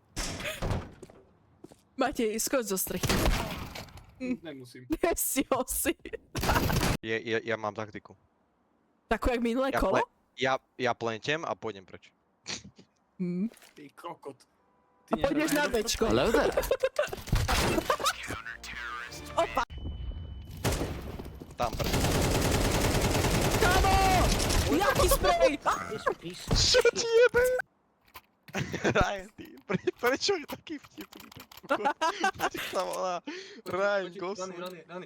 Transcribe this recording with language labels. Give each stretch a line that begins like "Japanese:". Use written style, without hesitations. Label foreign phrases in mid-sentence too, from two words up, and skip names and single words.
Slovak: Matej, skoč zo strechy. Nemusím. Nesiel si. Ja mám taktiku. Takú jak minulé kolo? Ja plentem a pôjdem preč. Ty kokot. A pôjdeš na bečko.
English: Hello there.
Slovak: Opa! Tam preč. Kamo! Jaký sprej! Čo ti jebe? Ryan, ty, prečo je taký vtipný? Ty sa volá Ryan Gosling. Rany.